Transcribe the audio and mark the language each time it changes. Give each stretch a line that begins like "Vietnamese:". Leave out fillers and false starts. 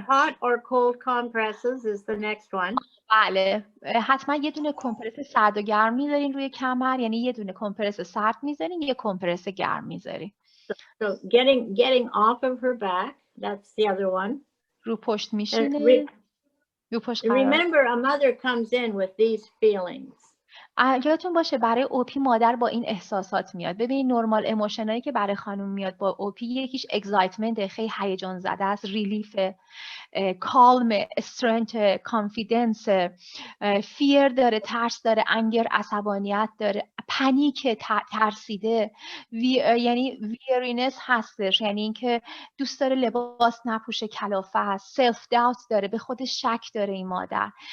English: Hot or cold compresses is the next one.
Persian: بله، حتما یه دونه کمپرس سرد و گرم میذارین روی کمر، یعنی یه دونه کمپرس سرد میذارین، یه کمپرس گرم میذارین.
English: So getting off of her back, that's the other one.
Persian: رو پشت میشینه. رو پشت قرار.
English: Remember, a mother comes in with these feelings.
Persian: یادتون باشه برای اوپی مادر با این احساسات میاد. ببین نورمال ایموشنایی که برای خانم میاد با اوپی یکیش اکسایتمنت، خیلی هیجان زده است، ریلیف، کالم، استرنت، کانفیدنس، فیر داره، ترس داره، انگر، عصبانیت داره، پنیک، ترسیده، یعنی ویرینس هستش، یعنی اینکه دوست داره لباس نپوشه، کلافه هست، سلف داوت داره، به خودش شک داره این مادر.